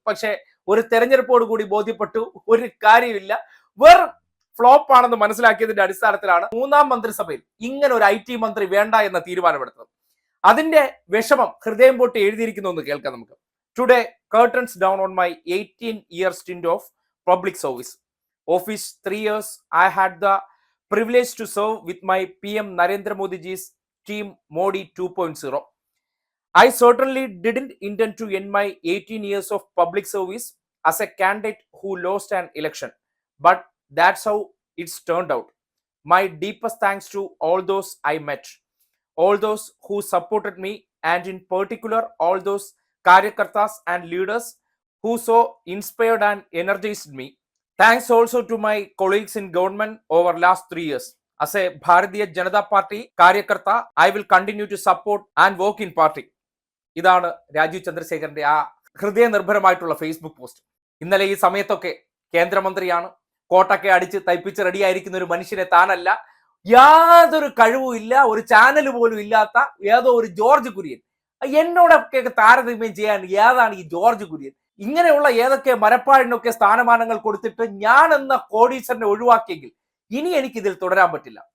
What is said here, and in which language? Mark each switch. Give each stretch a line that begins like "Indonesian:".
Malayalam: പക്ഷെ ഒരു തെരഞ്ഞെടുപ്പോട് കൂടി ബോധ്യപ്പെട്ടു ഒരു കാര്യമില്ല, വെറും ഫ്ലോപ്പ് ആണെന്ന് മനസ്സിലാക്കിയതിന്റെ അടിസ്ഥാനത്തിലാണ് മൂന്നാം മന്ത്രിസഭയിൽ ഇങ്ങനെ ഒരു IT മന്ത്രി വേണ്ട എന്ന തീരുമാനമെടുത്തത്. അതിന്റെ വിഷമം ഹൃദയം പൊട്ടി എഴുതിയിരിക്കുന്നു എന്ന് കേൾക്കാം നമുക്ക്.
English: Today curtains down on my 18-year stint of public service. Office 3 years I had the privilege to serve with my PM Narendra Modi ji's team Modi 2.0. I certainly didn't intend to end my 18 years of public service as a candidate who lost an election, but that's how it's turned out. My deepest thanks to all those I met, all those who supported me, and in particular all those karyakartas and leaders who so inspired and energized me. Thanks also to my colleagues in government over last 3 years. As a Bharatiya Janata Party karyakarta, I will continue to support and work in party.
Malayalam: ഇതാണ് രാജീവ് ചന്ദ്രശേഖരന്റെ ആ ഹൃദയനിർഭരമായിട്ടുള്ള Facebook post. ഇന്നലെ ഈ സമയത്തൊക്കെ കേന്ദ്രമന്ത്രിയാണ്, കോട്ടൊക്കെ അടിച്ച് തയ്പ്പിച്ച് റെഡിയായിരിക്കുന്ന ഒരു മനുഷ്യനെ താനല്ല, യാതൊരു കഴിവും ഇല്ല, ഒരു ചാനൽ പോലും ഇല്ലാത്ത ഏതോ ഒരു ജോർജ് കുര്യൻ, എന്നോടൊക്കെ താരതമ്യം ചെയ്യാൻ ഏതാണ് ഈ ജോർജ് കുര്യൻ, ഇങ്ങനെയുള്ള ഏതൊക്കെ മരപ്പാഴിനൊക്കെ സ്ഥാനമാനങ്ങൾ കൊടുത്തിട്ട് ഞാൻ എന്ന കോടീശ്വരനെ ഒഴിവാക്കിയെങ്കിൽ ഇനി എനിക്ക് ഇതിൽ തുടരാൻ പറ്റില്ല.